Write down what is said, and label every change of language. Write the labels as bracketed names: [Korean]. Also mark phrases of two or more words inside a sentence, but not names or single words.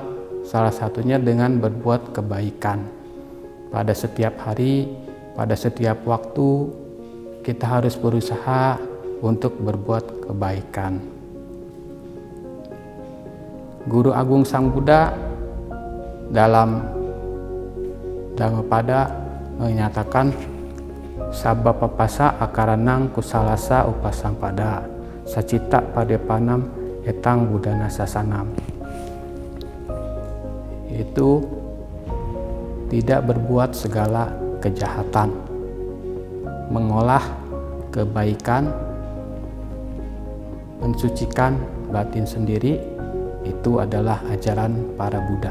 [Indonesian] Salah satunya dengan berbuat kebaikan. Pada setiap hari, pada setiap waktu, kita harus berusaha untuk berbuat kebaikan. Guru Agung Sang Buddha dalam Dhammapada menyatakan [Pali] sabba papasa akaranang kusalasa upasangpada sacita padepanam etang budana sasanam. [Indonesian] Itu tidak berbuat segala kejahatan, mengolah kebaikan, mensucikan batin sendiri, itu adalah ajaran para Buddha.